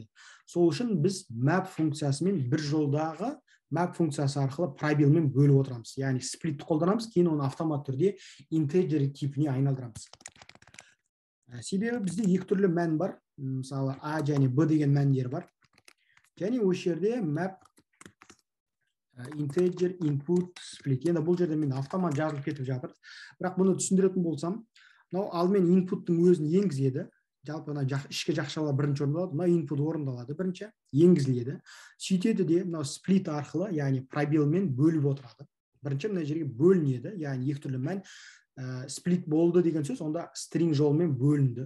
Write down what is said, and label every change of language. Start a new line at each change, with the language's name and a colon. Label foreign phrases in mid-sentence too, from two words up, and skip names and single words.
Kazakh: Сол үшін біз map функциясымен бір жолдағы map функциясы арқылы пробелмен бөліп отырамыз. Яғни сплитті қолданамыз, кейін оны автомат түрде integer типіне айналдырамыз. Себебі бізде екі түрлі мән бар. Мысалы A және B деген мәндер бар. Және осы жерде
English: map integer input split.
Kazakh: Енді бұл жерде мен автомат жазылып кетіп жатыр. Бірақ бұны түсіндіретін болсам, мынау алдымен input-тың өзін енгізеді. Жалпы ішкі жақшалар бірінші орындалады, мына input орындалады бірінші, енгізіледі. Сөйтеді де мынау split арқылы, яғни пробелмен бөліп отырады. Бірінші мына жерге бөлінеді, яғни екі түрлі мән split болды деген сөз, онда string жолымен бөлінді.